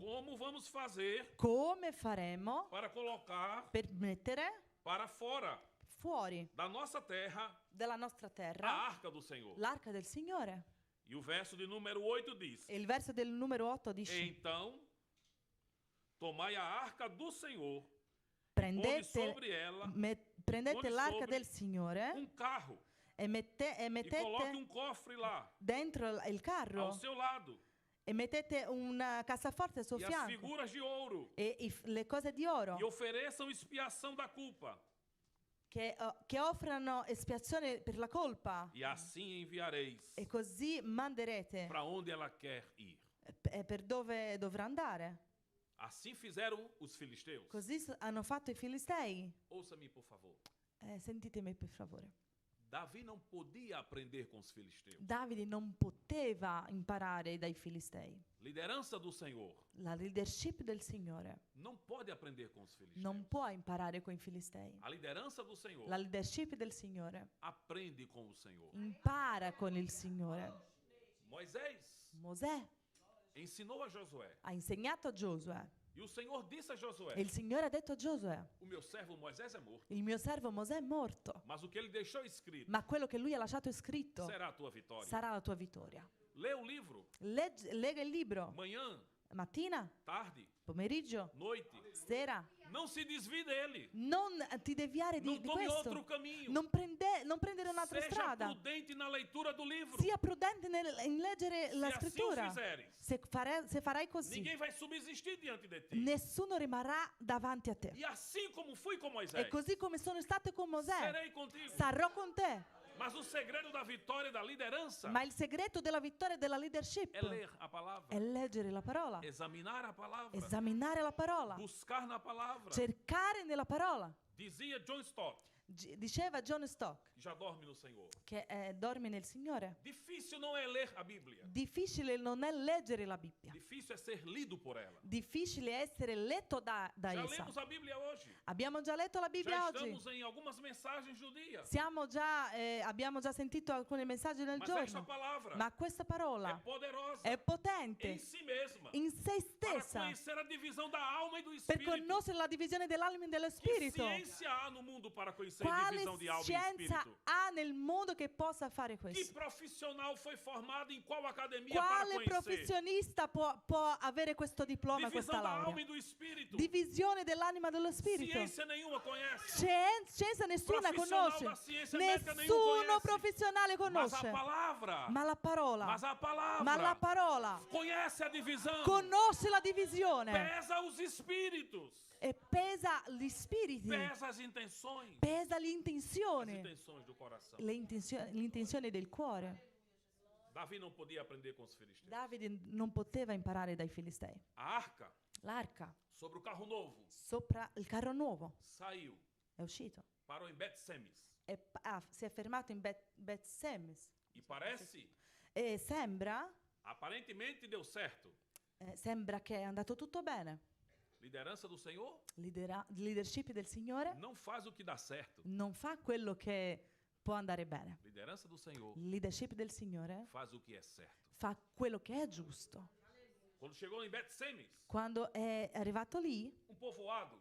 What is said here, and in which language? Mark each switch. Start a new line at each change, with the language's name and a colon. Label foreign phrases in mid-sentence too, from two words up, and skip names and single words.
Portuguese: como vamos fazer
Italian: come faremo
Portuguese: para colocar
Italian: per mettere
Portuguese: para fora
Italian: fuori
Portuguese: da nossa terra
Italian: dalla nostra
Portuguese: a
Italian: terra
Portuguese: arca do Senhor?
Italian: l'arca del Signore.
Portuguese: E o verso de número 8 diz:
Italian: E il verso del numero 8 dice:
Portuguese: Então, tomai a arca do Senhor, ponde
Italian: prendete,
Portuguese: sobre ela
Italian: prendete
Portuguese: ponde
Italian: l'arca
Portuguese: sobre
Italian: del Signore
Portuguese: carro e e coloque
Italian: mettete
Portuguese: cofre lá,
Italian: dentro il
Portuguese: ao
Italian: carro
Portuguese: seu lado,
Italian: e mettete una cassaforte al suo
Portuguese: e as
Italian: fianco
Portuguese: figuras de ouro,
Italian: e le cose di oro
Portuguese: e ofereçam expiação da culpa,
Italian: che offrano espiazione per la colpa,
Portuguese: e assim enviareis
Italian: e così manderete
Portuguese: para onde ela quer ir.
Italian: per dove dovrà andare.
Portuguese: Assim fizeram os filisteus.
Italian: Così hanno fatto i Filistei.
Portuguese: Ouça-me, por favor.
Italian: Sentitemi per favore.
Portuguese: Davi não podia aprender com os filisteus.
Italian: Davide non poteva imparare dai Filistei.
Portuguese: Liderança do Senhor
Italian: La leadership del Signore
Portuguese: não pode aprender com os filisteus.
Italian: non può imparare con i Filistei.
Portuguese: A liderança do Senhor
Italian: La leadership del Signore
Portuguese: aprende com o Senhor.
Italian: impara con il Signore.
Portuguese: Moisés
Italian: Mosè
Portuguese: ensinou a Josué.
Italian: ha insegnato a Giosuè
Portuguese: E o Senhor disse a Josué:
Italian: e il Signore ha detto a Giosuè:
Portuguese: O meu servo Moisés é morto,
Italian: il mio servo Mosè è morto,
Portuguese: mas o que ele deixou escrito
Italian: ma quello che lui ha lasciato scritto
Portuguese: será a tua vitória.
Italian: sarà la tua vittoria.
Portuguese: Lê o livro,
Italian: Lega il libro
Portuguese: manhã,
Italian: mattina,
Portuguese: tarde,
Italian: pomeriggio,
Portuguese: noite.
Italian: sera.
Portuguese: Não se desvie dele.
Italian: Non ti deviare
Portuguese: Não
Italian: di
Portuguese: tome
Italian: questo.
Portuguese: outro caminho.
Italian: Non prendere un'altra
Portuguese: Seja
Italian: strada.
Portuguese: prudente na leitura do livro.
Italian: Sia prudente in leggere la
Portuguese: Se assim o
Italian: scrittura.
Portuguese: fizeres,
Italian: Se farai così,
Portuguese: ninguém vai subsistir diante de ti.
Italian: nessuno rimarrà davanti a te.
Portuguese: E assim como fui com
Italian: E
Portuguese: Moisés,
Italian: così come sono state con Mosè,
Portuguese: serei contigo.
Italian: sarò con te.
Portuguese: Mas o segredo da vitória e da liderança
Italian: Ma il segreto della vittoria e della leadership
Portuguese: é ler a palavra,
Italian: è leggere la parola,
Portuguese: examinar a palavra,
Italian: esaminare la parola,
Portuguese: buscar na palavra.
Italian: cercare nella parola.
Portuguese: Dizia John Stott,
Italian: Diceva John Stock
Portuguese: que já dorme no Senhor.
Italian: che dorme nel Signore.
Portuguese: Difícil não é ler a Bíblia.
Italian: Difficile non è leggere la Bibbia.
Portuguese: Difícil é ser lido por ela.
Italian: Difficile è essere letto da
Portuguese: Já
Italian: essa.
Portuguese: lemos a Bíblia hoje.
Italian: Abbiamo già letto la Bibbia
Portuguese: Já
Italian: oggi.
Portuguese: estamos em algumas mensagens do dia.
Italian: Abbiamo già sentito alcuni messaggi del
Portuguese: Mas esta
Italian: giorno.
Portuguese: palavra
Italian: Ma questa
Portuguese: é
Italian: parola
Portuguese: poderosa
Italian: è potente
Portuguese: em si mesma
Italian: in se
Portuguese: para
Italian: stessa
Portuguese: conhecer a divisão da alma e do
Italian: per
Portuguese: espírito.
Italian: conoscere la divisione dell'anima e dello
Portuguese: Que
Italian: spirito.
Portuguese: ciência há no mundo para conhecer a
Italian: Quale
Portuguese: divisão de alma e
Italian: scienza
Portuguese: espírito?
Italian: ha nel mondo che possa fare
Portuguese: Que
Italian: questo?
Portuguese: profissional foi formado em qual academia para
Italian: Quale
Portuguese: conhecer?
Italian: professionista può avere questo diploma, questa
Portuguese: Divisão da alma
Italian: laurea?
Portuguese: e do espírito.
Italian: Divisione dell'anima e dello spirito.
Portuguese: Ciência nenhuma conhece.
Italian: Scienza nessuna
Portuguese: Profissional
Italian: conosce.
Portuguese: da ciência médica nenhum
Italian: Nessuno
Portuguese: conhece.
Italian: professionale
Portuguese: Mas a
Italian: conosce.
Portuguese: palavra,
Italian: Ma la parola,
Portuguese: mas a palavra
Italian: ma la parola
Portuguese: conhece a divisão,
Italian: conosce la divisione
Portuguese: pesa os espíritos,
Italian: e pesa gli spiriti,
Portuguese: pesa as intenções,
Italian: pesa
Portuguese: as
Italian: l'intenzione,
Portuguese: intenções do coração.
Italian: l'intenzione del cuore.
Portuguese: Davi não podia aprender com os filisteus.
Italian: Davide non poteva imparare dai Filistei.
Portuguese: A arca
Italian: L'arca
Portuguese: sobre o carro novo
Italian: sopra il carro nuovo
Portuguese: saiu,
Italian: è uscito
Portuguese: parou em Bet-Semes
Italian: e si è fermato in Bet-Semes
Portuguese: e parece,
Italian: e sembra
Portuguese: aparentemente deu certo.
Italian: che è andato tutto bene.
Portuguese: Liderança do Senhor
Italian: leadership del Signore
Portuguese: não faz o que dá certo.
Italian: non fa quello che può andare bene.
Portuguese: Liderança do Senhor
Italian: Leadership del Signore
Portuguese: faz o que é certo.
Italian: fa quello che è giusto.
Portuguese: Quando chegou em Bet-Semes,
Italian: Quando è arrivato lì,
Portuguese: povoado,